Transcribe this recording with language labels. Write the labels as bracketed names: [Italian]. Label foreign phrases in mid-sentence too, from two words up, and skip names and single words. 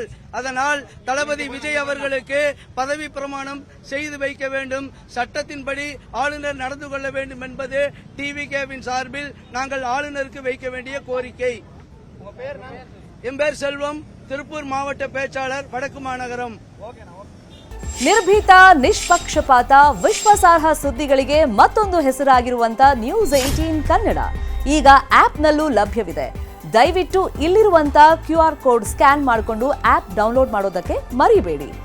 [Tamil] அதனால் தளபதி விஜய் அவர்களுக்கு பதவி பிரமாணம் செய்து வைக்க வேண்டும், சட்டத்தின்படி ஆளுநர் நடந்து கொள்ள வேண்டும் என்பது டிவிகேவின் சார்பில் நாங்கள் ஆளுநருக்கு வைக்க வேண்டிய கோரிக்கை. என் பேர் செல்வம், திருப்பூர் மாவட்ட பேச்சாளர், வடக்கு மாநகரம். [Kannada] ನಿರ್ಭೀತ, ನಿಷ್ಪಕ್ಷಪಾತ, ವಿಶ್ವಾಸಾರ್ಹ ಸುದ್ದಿಗಳಿಗೆ ಮತ್ತೊಂದು ಹೆಸರಾಗಿರುವಂತ ನ್ಯೂಸ್ 18 ಕನ್ನಡ ಈಗ ಆಪ್ನಲ್ಲೂ ಲಭ್ಯವಿದೆ. ದಯವಿಟ್ಟು ಇಲ್ಲಿರುವಂತ [English] QR code [Kannada] ಸ್ಕ್ಯಾನ್ ಮಾಡಿಕೊಂಡು [English] app download [Kannada] ಮಾಡೋದಕ್ಕೆ ಮರಿಬೇಡಿ.